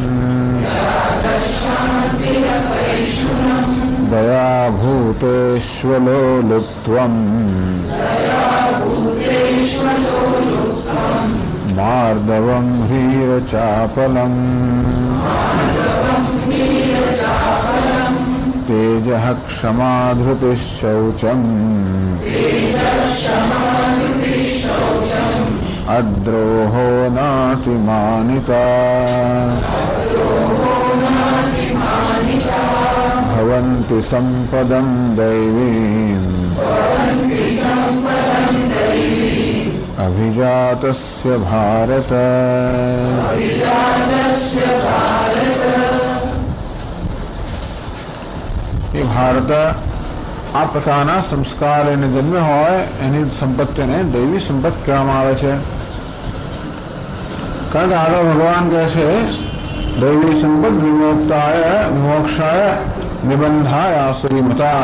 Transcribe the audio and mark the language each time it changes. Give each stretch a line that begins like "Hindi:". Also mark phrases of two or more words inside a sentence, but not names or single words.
Sanskrit: दयाभूतेष्वलोलुप्त्वम् मार्दवं ह्रीरचापलम् तेजः क्षमा धृतिः शौचम् अद्रोहो नातिमानिता भवन्ति सम्पदं दैवीम् अभिजातस्य भारत.
Gujarati: એ ભારત આ પ્રકારના સંસ્કાર એને જન્મ હોય એની સંપત્તિને દૈવી સંપત્તિ કહેવામાં આવે છે. કારણ કે આગળ ભગવાન કહે છે
Sanskrit: દૈવી સંપત્તિ વિમોક્ષાય વિમોક્ષાય નિબંધાય આસુરીમતા.